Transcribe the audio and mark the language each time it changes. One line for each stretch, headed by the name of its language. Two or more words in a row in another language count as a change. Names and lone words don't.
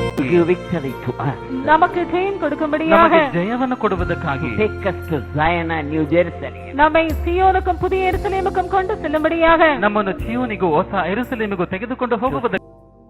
English: give victory to us.
Tamil: நமக்கு ஜெயம் கொடுக்கும்படியாக
Kannada: ನಮಗೆ ಜಯವನ್ನು ಕೊಡುವುದಕ್ಕಾಗಿ
English: take us to Zion and New Jerusalem.
Tamil: நம்மை சியோனுக்கும் புதிய எருசலேமுக்கும் கொண்டு செல்லும்படியாக
Kannada: ನಮ್ಮನ್ನು ಚೀಯೋನಿಗೂ ಹೊಸ ಯೆರೂಸಲೇಮಿಗೂ ತೆಗೆದುಕೊಂಡು ಹೋಗುವುದಕ್ಕೆ